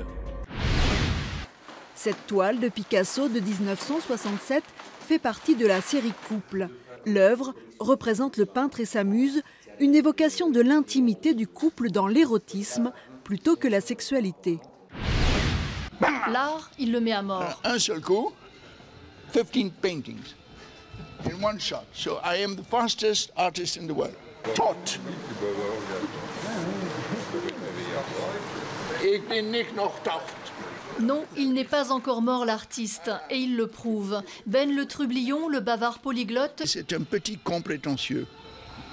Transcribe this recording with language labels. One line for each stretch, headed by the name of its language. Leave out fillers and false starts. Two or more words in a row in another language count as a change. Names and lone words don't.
French: Cette toile de Picasso de 1967 fait partie de la série Couple. L'œuvre représente le peintre et sa muse, une évocation de l'intimité du couple dans l'érotisme plutôt que la sexualité. L'art, il le met à mort. Un seul coup, 15
English: paintings in one shot. So I am the fastest artist in the world.
Dutch: Tot. Ik ben niet nog dood.
French: Non, il n'est pas encore mort l'artiste, et il le prouve. Ben le Trublion, le bavard polyglotte... C'est un petit con prétentieux.